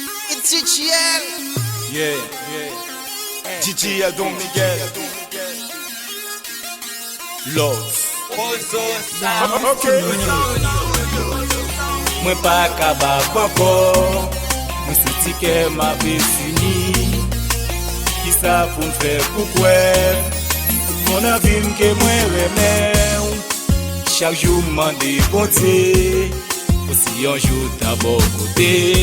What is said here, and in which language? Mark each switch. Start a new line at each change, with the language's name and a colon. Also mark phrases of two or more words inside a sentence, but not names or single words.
English: It's G G L. Yeah, yeah. G G L Don Miguel. Love. Ozo Ok.
Haitian Creole: Mwen pa ka ba ankò, mwen senti ke m ap fini. Ki sa pou m fè pou kwè? Moun anvi m ke mwen remè ou. Chak jou m mande Bondye, pou si yon jou ta bon kote.